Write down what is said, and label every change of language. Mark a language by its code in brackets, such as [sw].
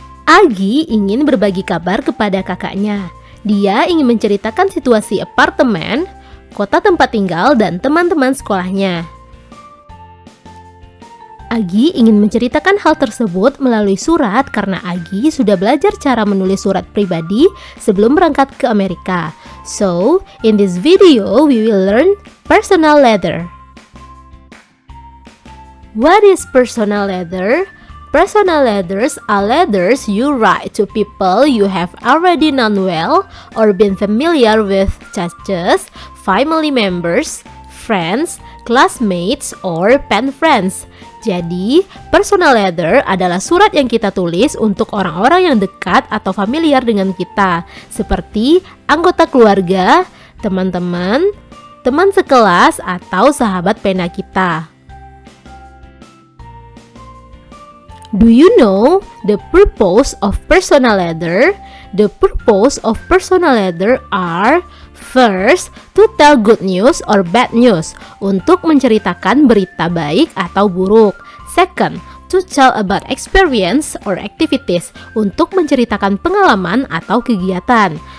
[id] Agi ingin berbagi kabar kepada kakaknya. Dia ingin menceritakan situasi apartemen, kota tempat tinggal, dan teman-teman sekolahnya. Agi ingin menceritakan hal tersebut melalui surat karena Agi sudah belajar cara menulis surat pribadi sebelum berangkat ke Amerika. [en] So, in this video, we will learn personal letter. What is personal letter? Personal letters are letters you write to people you have already known well or been familiar with, such as family members, friends, classmates, or pen friends. [id] Jadi, personal letter adalah surat yang kita tulis untuk orang-orang yang dekat atau familiar dengan kita, seperti anggota keluarga, teman-teman, teman sekelas, atau sahabat pena kita. [en] Do you know the purpose of personal letter? The purpose of personal letter are: first, to tell good news or bad news, [id] untuk menceritakan berita baik atau buruk. [en] Second, to tell about experience or activities, [id] untuk menceritakan pengalaman atau kegiatan.